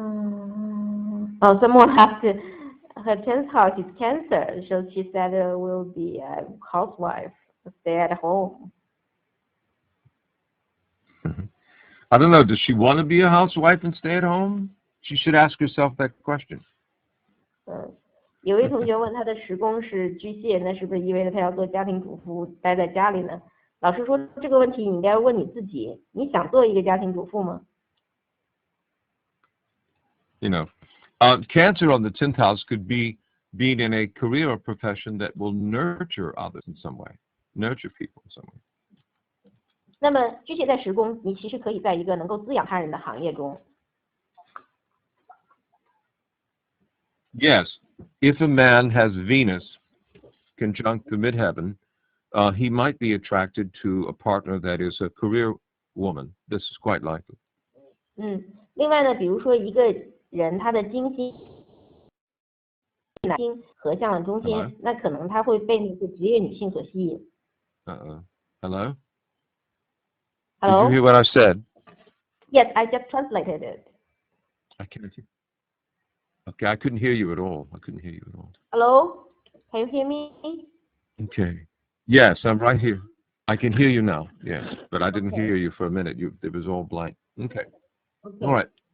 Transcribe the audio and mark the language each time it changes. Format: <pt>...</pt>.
<en>Someone asked her 10th house is Cancer, so she said will be a housewife, stay at home. I don't know. Does she want to be a housewife and stay at home? She should ask herself that question.</en> <zh>有位同学问他的10宫是巨蟹，那是不是意味着他要做家庭主妇，待在家里呢？老师说这个问题你应该问你自己，你想做一个家庭主妇吗？</zh> <en>You know, Cancer on the 10th house could be being in a career or profession that will nurture others in some way, nurture people in some way.</en> <zh>那么巨蟹在十宫，你其实可以在一个能够滋养他人的行业中。</zh> <en>Yes, if a man has Venus conjunct the midheaven, he might be attracted to a partner that is a career woman. This is quite likely.</en> <zh>另外呢，比如说一个人他的金星合向了中间，那可能他会被那个职业女性所吸引。</zh> <en>Hello? Hello? Did you hear what I said? Yes, I just translated it. I can't hear. Okay, I couldn't hear you at all. Hello? Can you hear me? Okay. Yes, I'm right here. I can hear you now. Yes, but I didn't hear you for a minute. It was all blank. Okay. All right.</en>